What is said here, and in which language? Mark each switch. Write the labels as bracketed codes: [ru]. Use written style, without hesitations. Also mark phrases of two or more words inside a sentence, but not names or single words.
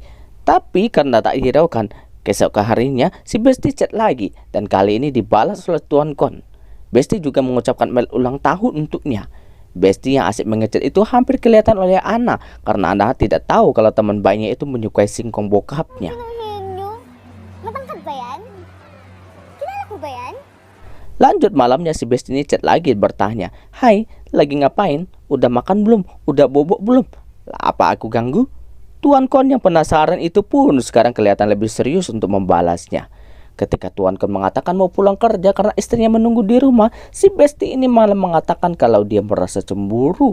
[id] Tapi karena tak hiraukan, keesokan harinya si Besti chat lagi dan kali ini dibalas oleh Tuan Kon. Besti juga mengucapkan ulang tahun untuknya. Besti yang asik mengechat itu hampir kelihatan oleh Ana karena Ana tidak tahu kalau teman baiknya itu menyukai singkong bokapnya. [tl] Henyo? Matangkad ba yan? Kilala ko ba yan? [id] Lanjut malamnya si Besti ini chat lagi bertanya, "Hai, lagi ngapain? Udah makan belum? Udah bobok belum? Apa aku ganggu?" Tuan Kon yang penasaran itu pun sekarang kelihatan lebih serius untuk membalasnya. Ketika Tuan Kon mengatakan mau pulang kerja karena istrinya menunggu di rumah, si Besti ini malah mengatakan kalau dia merasa cemburu.